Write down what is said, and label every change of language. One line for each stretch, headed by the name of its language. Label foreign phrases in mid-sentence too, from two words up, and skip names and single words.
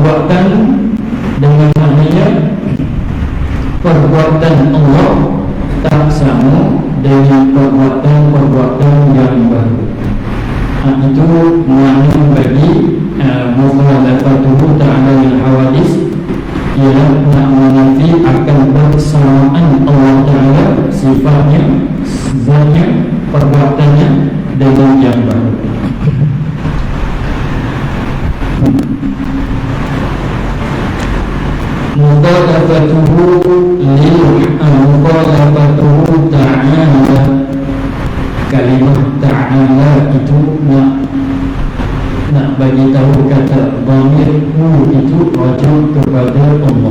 Malay: perbuatan dengan maknanya perbuatan Allah tak sama dengan perbuatan yang baru. Itu makna bagi
Arabic: mukhalafatuhu ta'ala lil hawadis,
Malay: ialah nak menafi akan bersamaan Allah Ta'ala sifatnya, zatnya, perbuatannya dengan yang baru.
Arabic: Mukhalafatuhu ta'ala,
Malay: kalimah ta'ala itu nak bagi tahu kata dhamir hu itu rujuk kepada Allah.